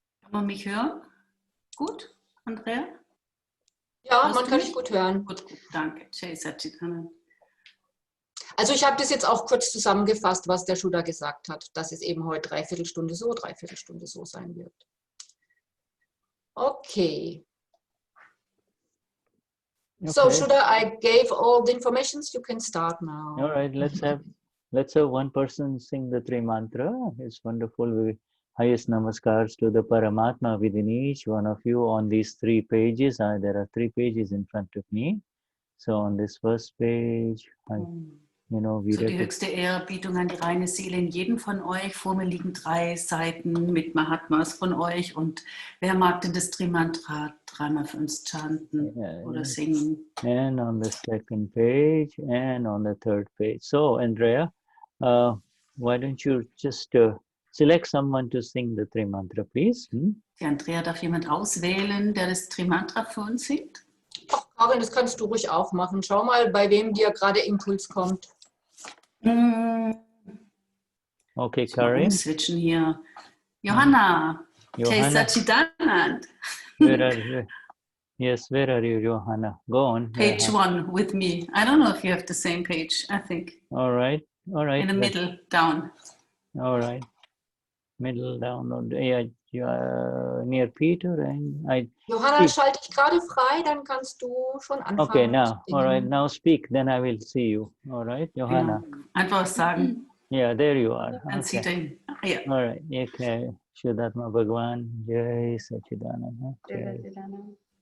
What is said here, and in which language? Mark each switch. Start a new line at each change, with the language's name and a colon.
German: Kann man mich hören? Gut, Andrea? Ja, man kann dich gut hören. Gut, danke. Jai Satchidanand. Also ich habe das jetzt auch kurz zusammengefasst, was der Shuddha gesagt hat, dass es eben heute 3/4 Stunde so, 3/4 Stunde so sein wird. Okay.
English: So Shuddha, I gave all the informations. You can start now. All right, let's have one person sing the three mantra. It's wonderful. Highest namaskars to the Paramatma within each one of you on these 3 pages. There are 3 pages in front of me. So on this first page,
German: So die höchste Ehrerbietung an die reine Seele in jedem von euch. Vor mir liegen 3 Seiten mit Mahatmas von euch. Und wer mag denn das Trimantra 3-mal für uns chanten oder singen?
English: And on the second page and on the third page. So Andrea, why don't you just select someone to sing the Trimantra, please?
German: Die Andrea, darf jemand auswählen, der das Trimantra für uns singt? Ach, Karin, das kannst du ruhig auch machen. Schau mal, bei wem dir gerade Impuls kommt. Okay, Karin. Switchen hier. Johanna. Jai Satchidanand.
English: Yes, where are you, Johanna? Go on. Page 1 with me. I don't know if you have the same page, I think. All right. In the middle, down. All right. Middle, down. Near Peter. And
German: Johanna, schalte ich gerade frei, dann kannst du schon anfangen.
English: Okay, now. All right, now speak, then I will see you. All right, Johanna.
German: Genau. Einfach sagen.
English: Yeah, there you are.
German: Dann sieht er ihn. Yeah.
English: All right, okay.
Sanskrit: Vishuddhatma Bhagwan, Jai Satchidanand. Jai Satchidanand.